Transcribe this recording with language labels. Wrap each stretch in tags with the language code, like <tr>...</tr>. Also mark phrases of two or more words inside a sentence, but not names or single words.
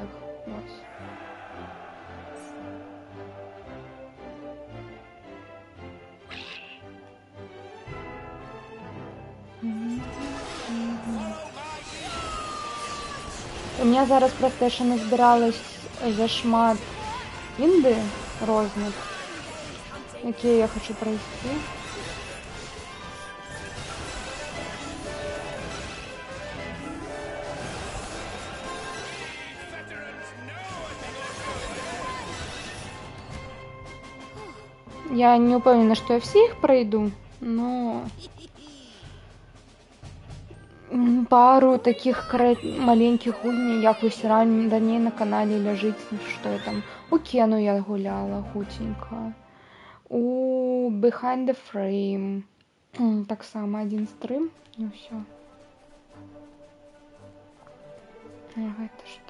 <be>Вось. У меня зараз просто яшчэ назбіралась зашмат інды розных, якія я хочу пройсці.</be> <ru>Я не упевнена, что я все их пройду, но</ru> <be>пару таких маленьких гульней, як вось раней на канале ляжыць, что я там у Кену я гуляла хутенька, у Behind the Frame таксама один стрым, і ўсё. Гэта што?</be>